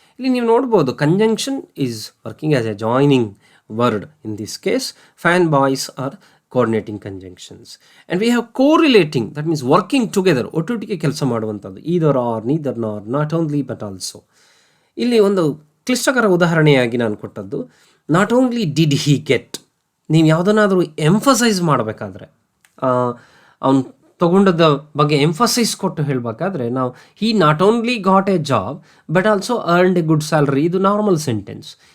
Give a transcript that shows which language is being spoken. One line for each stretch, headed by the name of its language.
Kannada: ಇಲ್ಲಿ ನೀವು ನೋಡ್ಬೋದು
English: Conjunction is working as a joining word. In this case fan boys are coordinating conjunctions. And we have correlating, that means working together,
Kannada: ಒಟ್ಟೊಟ್ಟಿಗೆ ಕೆಲಸ ಮಾಡುವಂಥದ್ದು.
English: either or, neither nor, not only but also.
Kannada: ಇಲ್ಲಿ ಒಂದು ಕ್ಲಿಷ್ಟಕರ ಉದಾಹರಣೆಯಾಗಿ ನಾನು ಕೊಟ್ಟದ್ದು,
English: Not only did he get.
Kannada: ನೀವು ಯಾವುದನ್ನಾದರೂ ಎಂಫಸೈಸ್ ಮಾಡಬೇಕಾದ್ರೆ, ಅವನು ತೊಗೊಂಡದ ಬಗ್ಗೆ ಎಂಫಸೈಸ್ ಕೊಟ್ಟು ಹೇಳಬೇಕಾದ್ರೆ ನಾವು
English: he not only got a job but also earned a good salary,
Kannada: ಇದು ನಾರ್ಮಲ್ ಸೆಂಟೆನ್ಸ್.